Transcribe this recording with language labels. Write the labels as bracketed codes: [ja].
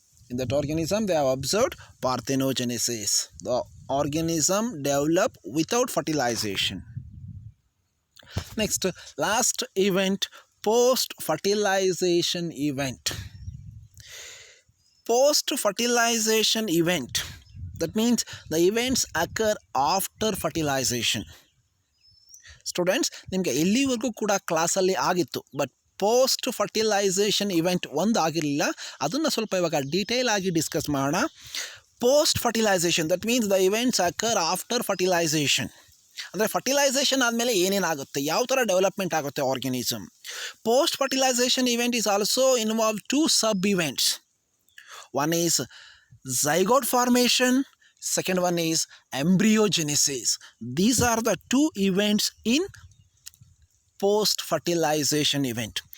[en] In that organism, they have observed parthenogenesis. The organism develop without fertilization. Next, last event, post-fertilization event. Post-fertilization event, that means the events occur after fertilization. [kn] Students, ನಿಮಗೆ ಎಲ್ಲಿವರೆಗೂ ಕೂಡ ಕ್ಲಾಸಲ್ಲಿ ಆಗಿತ್ತು, but post fertilisation event ಒಂದು ಆಗಿರಲಿಲ್ಲ. ಅದನ್ನು ಸ್ವಲ್ಪ ಇವಾಗ ಡೀಟೇಲ್ ಆಗಿ ಡಿಸ್ಕಸ್ ಮಾಡೋಣ. [en] Post fertilization, that means the events occur after fertilization. [kn] ಅಂದರೆ ಫರ್ಟಿಲೈಸೇಷನ್ ಆದಮೇಲೆ ಏನೇನಾಗುತ್ತೆ, ಯಾವ ಥರ ಡೆವಲಪ್ಮೆಂಟ್ ಆಗುತ್ತೆ organism. [en] Post fertilization event is also involve 2 sub events. One is zygote formation, second one is embryogenesis. These are the 2 events in post fertilization event.